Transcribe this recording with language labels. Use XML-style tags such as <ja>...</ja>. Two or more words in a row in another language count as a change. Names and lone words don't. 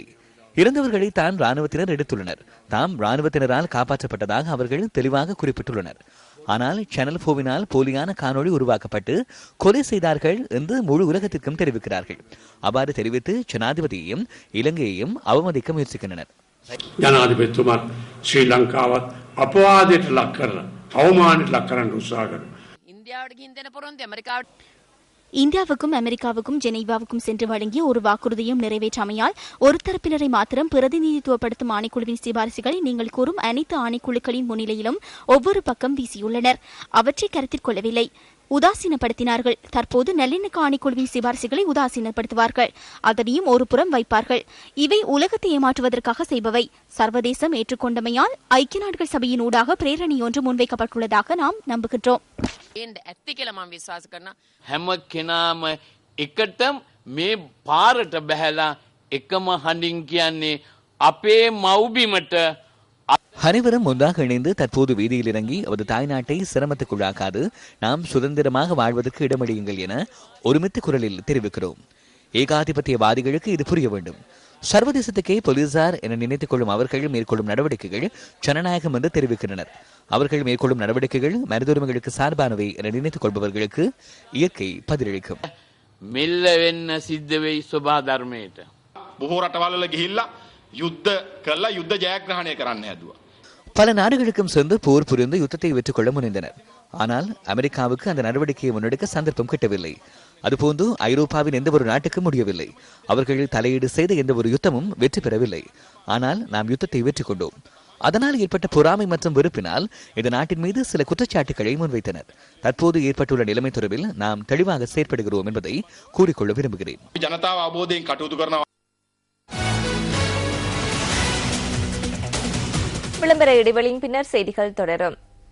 <ta>இறந்தவர்களை தான் ராணுவத்தினர் எடுத்துள்ளனர். தாம் ராணுவத்தினரால் காப்பாற்றப்பட்டதாக அவர்கள் தெளிவாக குறிப்பிட்டுள்ளனர். ஆனால் சேனல் 4வினால் போலியான காணொளி உருவாக்கப்பட்டு கொலை செய்தார்கள் என்று முழு உலகத்திற்கும் தெரிவிக்கிறார்கள். அவ்வாறு தெரிவித்து ஜனாதிபதியையும் இலங்கையையும் அவமதிக்க முயற்சிக்கின்றனர்.</ta> <si>ජනාධිපතිතුමත් ශ්‍රී ලංකාවත් අපවාදයට ලක් කරලා අවමානයට ලක් කරන්න උත්සාහ කරනවා. ඉන්දියාවට ගිහින් දෙන පොරොන්දු ඇමරිකාවට</si> <ta>இந்தியாவுக்கும் அமெரிக்காவுக்கும் ஜெனீவாவுக்கும் சென்று வழங்கிய ஒரு வாக்குறுதியும் நிறைவேற்றாமையால் ஒரு தரப்பினரை மாத்திரம் பிரதிநிதித்துவப்படுத்தும் ஆணைக்குழுவின் சிபாரிசுகளை நீங்கள் கூறும் அனைத்து ஆணைக்குழுக்களின் முன்னிலையிலும் ஒவ்வொரு பக்கம் வீசியுள்ளனர். அவற்றை கருத்தில் கொள்ளவில்லை, உதாசீனப்படுத்தினார்கள். தற்போது நல்லிணக்க ஆணைக்குழுவின் சிபாரிசுகளை உதாசீனப்படுத்துவார்கள், அதனையும் ஒரு புறம் வைப்பார்கள். இவை உலகத்தை ஏமாற்றுவதற்காக செய்பவை. சர்வதேசம் ஏற்றுக்கொண்டமையால் ஐக்கிய நாடுகள் சபையின் ஊடாக பிரேரணை ஒன்று முன்வைக்கப்பட்டுள்ளதாக நாம் நம்புகின்றோம்.</ta> <si>හැම කෙනාම එකට මේ පාරට බැහැලා එකම හඬින් කියන්නේ අපේ මව්බිමට.</si> <ta>அனைவரும் ஒன்றாக இணைந்து தற்போது வீதியில் இறங்கி அவரது தாய்நாட்டை சிரமத்துக்குள்ளாக்காது நாம் சுதந்திரமாக வாழ்வதற்கு இடமளியுங்கள் என ஒருமித்த குரலில் தெரிவிக்கிறோம். ஏகாதிபத்தியவாதிகளுக்கு இது புரிய வேண்டும். சர்வதேசத்துக்கே போலீசார் என நினைத்துக் கொள்ளும் அவர்கள் மேற்கொள்ளும் நடவடிக்கைகள் ஜனநாயகம் என்று தெரிவிக்கின்றனர். அவர்கள் மேற்கொள்ளும் நடவடிக்கைகள் மனித உரிமைகளுக்கு சார்பானவை என நினைத்துக் கொள்பவர்களுக்கு இயற்கை பதிலளிக்கும்.</ta> <si>මෙල්ල වෙන්න සිද්ධ වෙයි සබහා ධර්මයට. බොහෝ රටවල්වල ගිහිල්ලා යුද්ධ කළා යුද්ධ ජයග්‍රහණය කරන්න හැදුවා.</si> <ta>பல நாடுகளுக்கும் சென்று போர் புரிந்து யுத்தத்தை வெற்றிக்கொள்ள முனைந்தனர். ஆனால் அமெரிக்காவுக்கு அந்த நடவடிக்கையை முன்னெடுக்க சந்தர்ப்பம் கிட்டவில்லை. அதுபோன்று ஐரோப்பாவின் எந்த ஒரு நாட்டுக்கும் முடியவில்லை. அவர்கள் தலையீடு செய்த எந்த ஒரு யுத்தமும் வெற்றி பெறவில்லை. ஆனால் நாம் யுத்தத்தை வெற்றி கொண்டோம். அதனால் ஏற்பட்ட பொறாமை மற்றும் வெறுப்பினால் இந்த நாட்டின் மீது சில குற்றச்சாட்டுகளை முன்வைத்தனர். தற்போது ஏற்பட்டுள்ள நிலைமை தொடர்பில் நாம் தெளிவாக செயற்படுகிறோம் என்பதை கூறிக்கொள்ள விரும்புகிறேன்.</ta> <si>ජනතාව අවබෝධයෙන් කටයුතු කරනවා.</si> <ta>விளம்பர இடைவெளியின் பின்னர் செய்திகள் தொடரும்.</ta>